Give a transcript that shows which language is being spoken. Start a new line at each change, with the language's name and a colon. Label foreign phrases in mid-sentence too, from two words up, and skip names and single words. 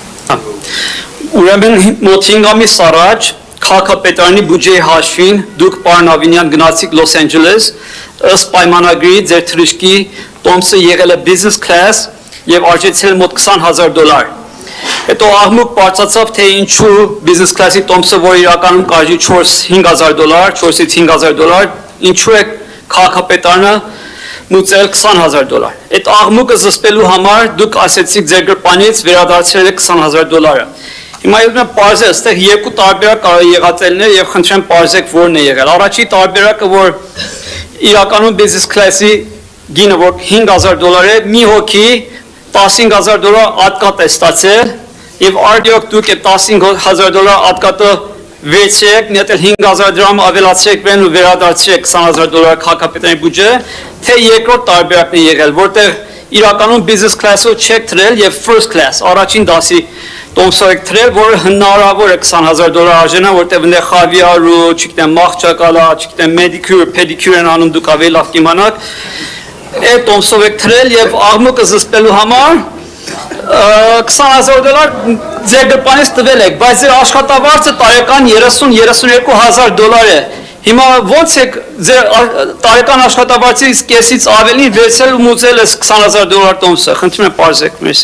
Armenian: Ուրեմն մոտ 5 ամիս առաջ քաղաքապետարանի բյուջեի հաշվին դուք պարոն Ավինյան գնացիք Լոս Անջելես ըստ պայմանագրի ձեր թռիչքի տոմսը եղել է
English: business class
Armenian: եւ արժեցել մոտ $20,000 Հետո աղմուկ բարձրացավ թե ինչու
English: business class-
Armenian: ի տոմսը որ իրականում կարժի $4,000 4-ից $5,000 ինչու է քաղաքապետարանը մուծել $20,000 Այդ աղմուկը զսպելու համար դուք ասեցիք ձեր գրպանից վերադարձրել եք $20,000 Հիմա եկնա պարզ է, այստեղ երկու տարբերակ կարող է եղած լինել եւ խնդրեմ պարզեք որն է եղել։ Առաջի տարբերակը որ իրականում business class-ի գինը որ $5,000 է, մի հոգի $15,000 ատկատ է ստացել եւ արդյոք դուք այդ $15,000 ատկատը վերցրեք, նետել $5,000 ավելացրեք վեն ու վերադարձրեք $20,000 քաղաքապետարանի բյուջե, թե երկրորդ տարբերակն է եղել, որտեղ իրականում
English: business class-
Armenian: ով չեք թրել եւ
English: first class,
Armenian: առաջին դասի տոմսով եք թրել, որը հնարավոր է $20,000 արժենա, որտեղ այնտեղ խավիար ու, չգիտեմ, մաղճակալա, չգիտեմ, pedicure, pedicure են անում դուք ավելի լավ կիմանաք, այդ տոմսով եք թրել եւ աղմուկը զսպելու համար $20,000 ձեր գրպանից տվել եք, բայց ձեր աշխատավարձը տարեկան $30,000-32,000 է։ Հիմա ոնց եք ձեր տարեկան աշխատավարձից կեսից ավելի վերցել ու մուծել այս $20,000 տոմսը։ Խնդրում եմ պարզեք, մերսի։